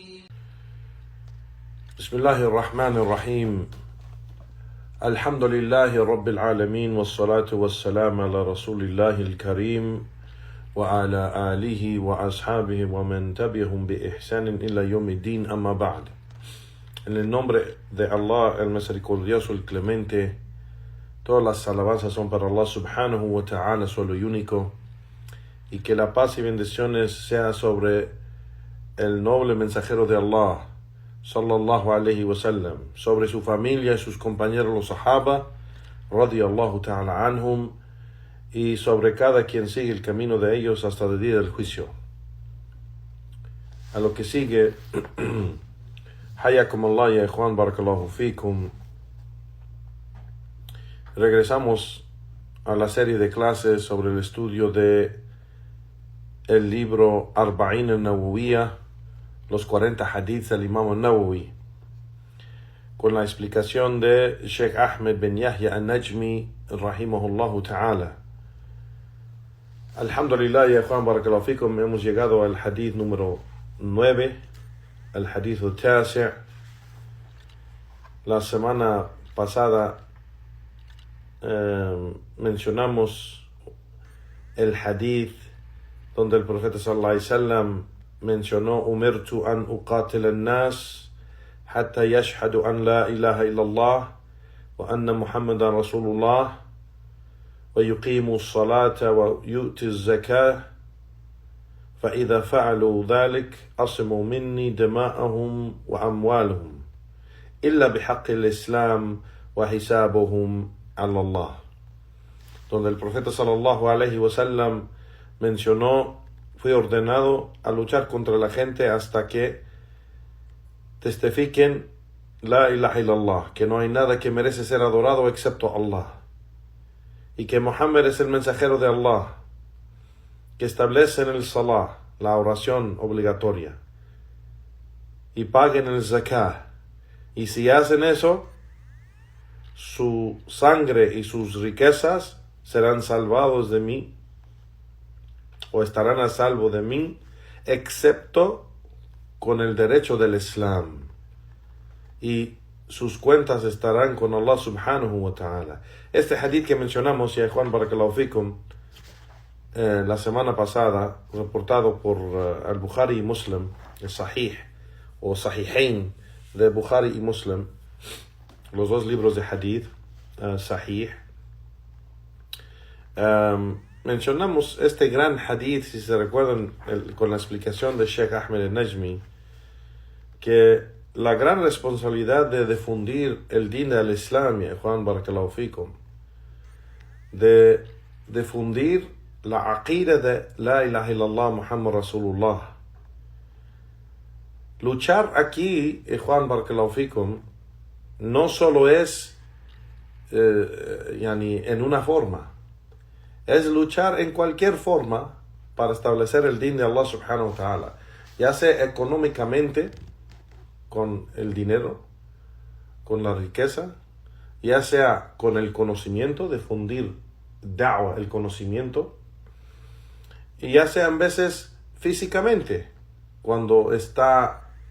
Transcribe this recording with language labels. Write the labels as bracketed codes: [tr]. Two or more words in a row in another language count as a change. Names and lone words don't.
[ar] بسم الله الرحمن الرحيم. الحمد لله رب العالمين والصلاة والسلام على رسول الله الكريم وعلى آله وأصحابه ومن تبعهم بإحسان إلى يوم الدين أما بعد. [es] En el nombre de Allah, el misericordioso, el clemente, todas las alabanzas son para Allah [ar] سبحانه وتعالى, [es] solo y único, y que la paz y bendiciones sea sobre el noble mensajero de Allah, [ar] صلى الله عليه وسلم, [es] sobre su familia y sus compañeros los sahaba, [ar] رضي الله تعالى عنهم, [es] y sobre cada quien sigue el camino de ellos hasta el día del juicio. A lo que sigue, [ar] حياكم الله يا إخوان، بارك الله فيكم. [es] Regresamos a la serie de clases sobre el estudio de el libro Arba'in al-Nawawiyya, los 40 hadiths del Imam al-Nawawi, con la explicación de Sheikh Ahmed bin Yahya al-Najmi, [ar] رحمه الله تعالى. الحمد لله يا إخوان، بارك الله فيكم, [es] hemos llegado al hadith número 9, el hadith al-Tasi'. La semana pasada mencionamos el hadith donde el profeta [ar] صلى الله عليه wasallam mencionó: أمرت أن أقاتل الناس حتى يشهدوا أن لا إله إلا الله وأن محمدا رسول الله ويقيموا الصلاة ويؤتوا الزكاة فإذا فعلوا ذلك أصموا مني دماءهم وأموالهم إلا بحق الإسلام وحسابهم على الله. [es] Donde el profeta [ar] صلى الله عليه وسلم [es] mencionó: fui ordenado a luchar contra la gente hasta que testifiquen [ar] لا إله إلا الله, [es] que no hay nada que merece ser adorado excepto Allah, y que Muhammad es el mensajero de Allah, que establecen el salah, la oración obligatoria, y paguen el zakah, y si hacen eso, su sangre y sus riquezas serán salvados de mí, o estarán a salvo de mí, excepto con el derecho del Islam, y sus cuentas estarán con Allah [ar] سبحانه وتعالى. [es] Este hadith que mencionamos, ya Juan [ar] بارك الله فيكم, [es] la semana pasada, reportado por al-Bukhari y Muslim, el Sahih o Sahihain de Bukhari y Muslim, los dos libros de hadith, Sahih. Mencionamos este gran hadith, si se recuerdan, con la explicación de Sheikh Ahmed al-Najmi, que la gran responsabilidad de difundir el din del Islam, ya Juan [ar] بارك الله فيكم, [es] de difundir la aqida de [ar] لا إله إلا الله محمد رسول الله. [es] Luchar aquí, Juan [ar] بارك الله فيكم, [es] no solo es en una forma, es luchar en cualquier forma para establecer el din de Allah [ar] سبحانه وتعالى, [es] ya sea económicamente, con el dinero, con la riqueza, ya sea con el conocimiento, difundir da'wah, el conocimiento, y ya sean veces físicamente, cuando está